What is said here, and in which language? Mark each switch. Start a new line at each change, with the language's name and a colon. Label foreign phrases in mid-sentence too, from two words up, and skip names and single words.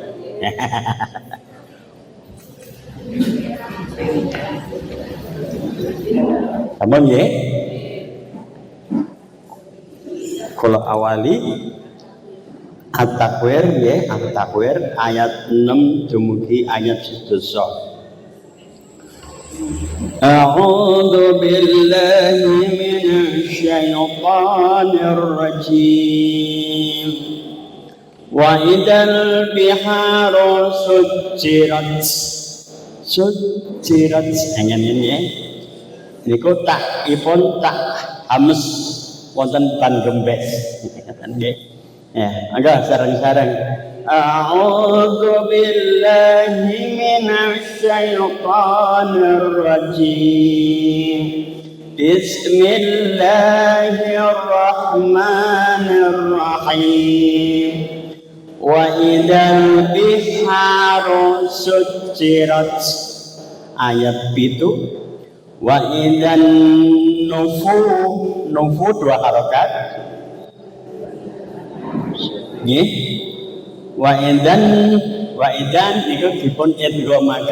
Javanese: Sampun nggih. Kula awali At-Takwir nggih, At-Takwir ayat 6 dumugi ayat 11.
Arabic: أعوذ بالله من الشيطان الرجيم. وإذا البحار سجرت.
Javanese: Sujjirat ngene ya. Niku tak ipun tak hames wonten ban gembes. Nggih. Ya, agak sareng-sareng.
Arabic: أعوذ بالله من الشيطان الرجيم. Bismillahirrahmanirrahim. وإذا البحار سجرت.
Javanese: Ayat 7.
Arabic: وإذا النفوس
Javanese: 2 harokat. Nggih.
Arabic: وإذا
Javanese: niku dipun idghamaken.